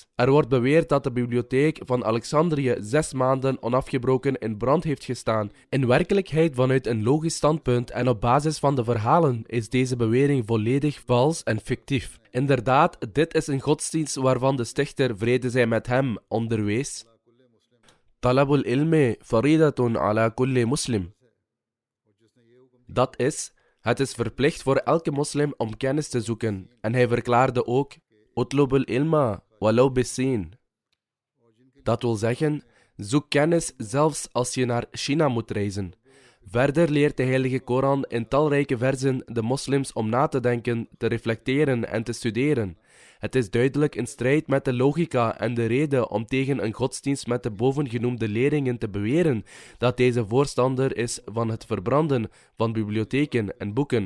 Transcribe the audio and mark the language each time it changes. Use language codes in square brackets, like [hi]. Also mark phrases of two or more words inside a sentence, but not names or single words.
[nl] Er wordt beweerd dat de bibliotheek van Alexandrië 6 maanden onafgebroken in brand heeft gestaan. In werkelijkheid, vanuit een logisch standpunt en op basis van de verhalen, is deze bewering volledig vals en fictief. Inderdaad, dit is een godsdienst waarvan de stichter, vrede zij met hem, onderwees: [ar] طلب العلم فريضة على كل مسلم. [nl] Dat is: het is verplicht voor elke moslim om kennis te zoeken. En hij verklaarde ook: [ar] اطلبوا العلم ولو بالصين. [nl] Dat wil zeggen, zoek kennis zelfs als je naar China moet reizen. Verder leert de Heilige Koran in talrijke versen de moslims om na te denken, te reflecteren en te studeren. Het is duidelijk in strijd met de logica en de reden om tegen een godsdienst met de bovengenoemde leringen te beweren dat deze voorstander is van het verbranden van bibliotheken en boeken.